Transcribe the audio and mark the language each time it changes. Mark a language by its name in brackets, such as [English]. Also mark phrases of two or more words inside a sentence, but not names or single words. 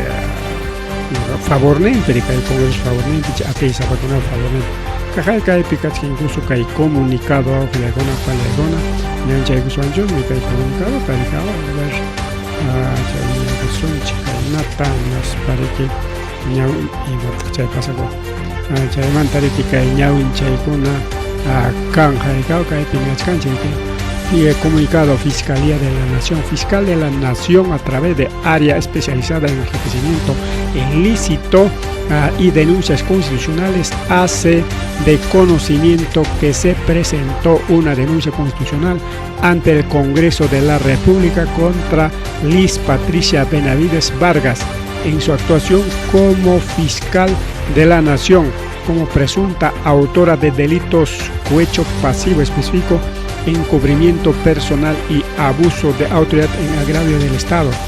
[Quechua] favornenpi riki kay Congreso favornenpi chay atiysapakunaqa favornenpi kaypi kachka incluso kay comunicado wawqillaykuna pallaykuna ñanchaykuswanchusmi kay comunicado karikaw [Spanish] a ver [Quechua] chay ñawpashunchik kaynata naspa riki ñaw imataq chay pasakwa chaymanta riki kay ñawinchaykuna kan karikaw kaypi ñachkanchik comunicado [Spanish] Fiscalía de la Nación, Fiscal de la Nación a través de área especializada en enriquecimiento ilícito y denuncias constitucionales hace de conocimiento que se presentó una denuncia constitucional ante el Congreso de la República contra Liz Patricia Benavides Vargas en su actuación como fiscal de la Nación, como presunta autora de delitos cohecho pasivo específico, encubrimiento personal y abuso de autoridad en agravio del Estado.